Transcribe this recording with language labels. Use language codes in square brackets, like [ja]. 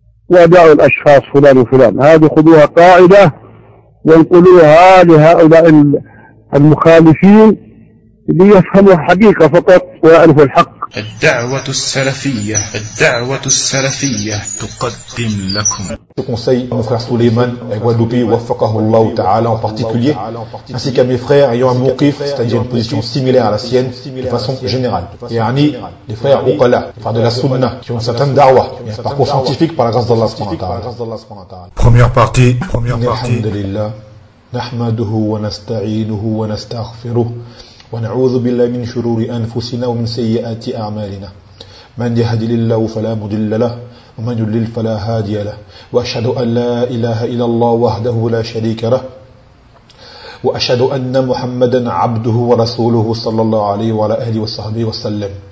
[ar] ودعوا الأشخاص فلان وفلان، هذه خذوها قاعدة وانقلوها لهؤلاء المخالفين ليفهموا الحقيقة فقط ويعرفوا الحق. الدعوة السلفية، الدعوة السلفية تقدم لكم. [fr] Je conseille à mon frère Souleyman à Guadeloupe, [ar] wafakahu Allah ta'ala [fr] en particulier, ainsi qu'à mes frères ayant un mouqif, c'est-à-dire une position similaire à la sienne, de façon générale. Et Ani, les frères Uqala, frères de la Sunna, qui ont une certaine da'wah, et un parcours scientifique par la grâce d'Allah subhanahu wa ta'ala. Première partie, première partie. [ar] Alhamdulillah, nahmaduhu wa nasta'inuhu wa nasta'aghfiruhu. ونعوذ بالله من شرور أنفسنا ومن سيئات أعمالنا من يهدي الله فلا مضل له ومن يضلل فلا هادي له وأشهد أن لا إله إلا الله وحده لا شريك له وأشهد أن محمدا عبده ورسوله صلى الله عليه وعلى آله وصحبه وسلم